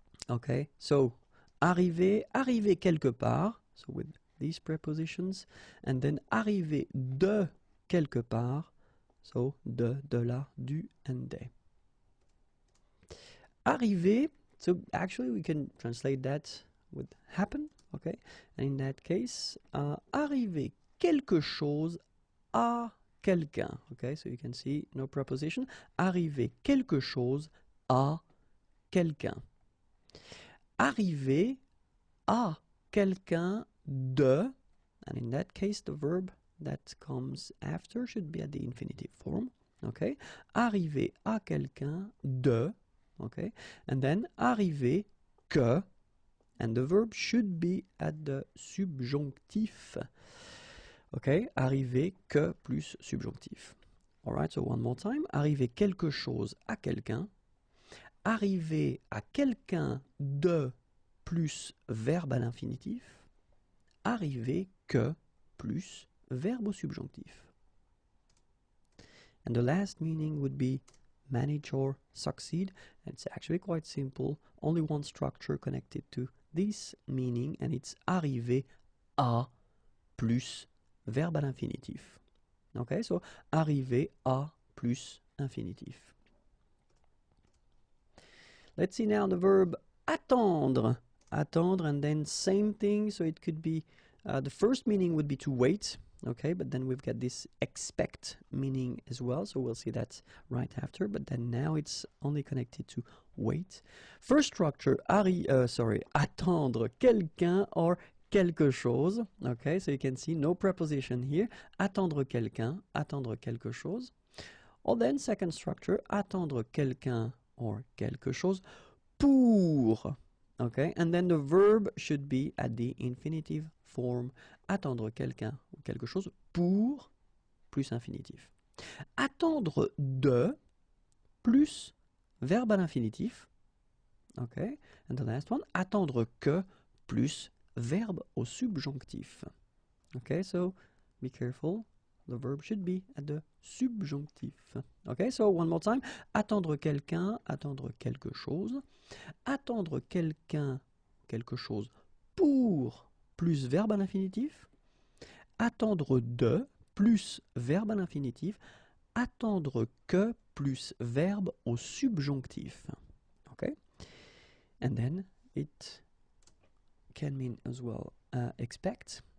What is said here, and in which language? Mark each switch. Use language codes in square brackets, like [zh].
[fr] Okay, so arriver, arriver quelque part, so with these prepositions, and then arriver de quelque part, so de la, du, and de. [en] Arriver, so actually we can translate that with happen, okay? And in that case, [fr] arriver quelque chose à quelqu'un, [en] okay? So you can see no preposition. [fr] Arriver quelque chose à quelqu'un. [en] Arriver à quelqu'un de, and in that case the verb that comes after should be at the infinitive form, okay? [fr] Arriver à quelqu'un de, [en] okay, and then arriver que, and the verb should be at the subjonctif. [fr] Okay, arriver que plus subjonctif. [en] All right, so one more time. [fr] Arriver quelque chose à quelqu'un. Arriver à quelqu'un de plus verbe à l'infinitif. Arriver que plus verbe au subjonctif. [en] And the last meaning would be manage or succeed. It's actually quite simple. Only one structure connected to this meaning, and it's [fr] arriver à plus verbe à l'infinitif. Okay, so arriver à plus infinitif. [en] Let's see now the verb attendre. Attendre, and then same thing. So it could be, the first meaning would be to wait. Okay, but then we've got this expect meaning as well, so we'll see that right after, but then now it's only connected to wait. [fr] First structure, attendre quelqu'un or quelque chose. [en] Okay, so you can see no preposition here. [fr] Attendre quelqu'un, attendre quelque chose. [en] Or then second structure, [fr] attendre quelqu'un or quelque chose pour. [en] Okay, and then the verb should be at the infinitive form. [fr] Attendre quelqu'un ou quelque chose pour plus infinitif. Attendre de plus verbe à l'infinitif. [en] Okay, and the last one, [fr] attendre que plus verbe au subjonctif. [en] Okay, so be careful. The verb should be at the subjonctif. Okay, so one more time. [fr] Attendre quelqu'un, attendre quelque chose. Attendre quelqu'un, quelque chose pour plus verbe à l'infinitif. Attendre de plus verbe à l'infinitif. Attendre que plus verbe au subjonctif. [en] Okay, and then it can mean as well expect.